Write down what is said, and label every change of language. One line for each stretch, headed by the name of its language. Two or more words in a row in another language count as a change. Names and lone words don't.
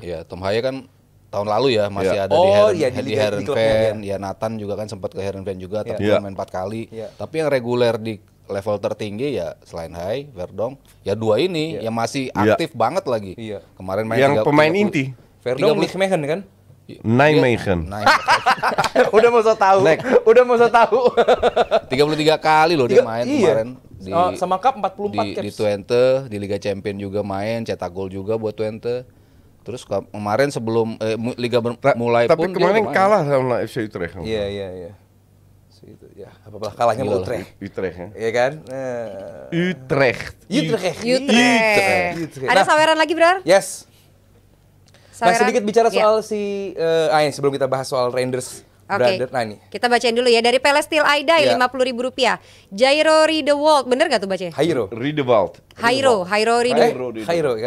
Indonesian: Ya, Tom Haye kan tahun lalu ya masih Iya. ada Oh, di iya, di Heerenveen. klubnya Ya, Nathan juga kan sempat ke Heerenveen juga, tapi Iya. main 4 kali. Iya. Tapi yang reguler di level tertinggi ya selain Haye, Verdong, ya dua ini yang masih Iya. aktif banget lagi. Iya. Kemarin main Yang 30 pemain inti, Verdong 30. Nijmegen kan? Nijmegen. Nah, Udah mau so tahu. Udah mau so tahu. 33 kali loh dia main Iya. kemarin di Oh, sama Cup 44 di caps. Twente, di Liga Champion juga main, cetak gol juga buat Twente. Terus kemarin sebelum liga mulai Tapi pun kemarin dia udah main. kalah sama FC Utrecht. Iya. Itu ya, apa kalahnya Gila sama lah. Utrecht. Utrecht ya. Iya kan? Utrecht. Utrecht. Utrecht. Ada saweran lagi, Bro? Yes. Nah, Saweran? sedikit bicara Iya. soal ini sebelum kita bahas soal Reinders Oke, Brother. Nah, ini. kita bacain dulu ya. Dari Pelestil Aidai, Iya. Rp50.000. Jairo Riedewald, bener gak tuh bacanya? Hairo. Riedewald. Hairo Hairo kan?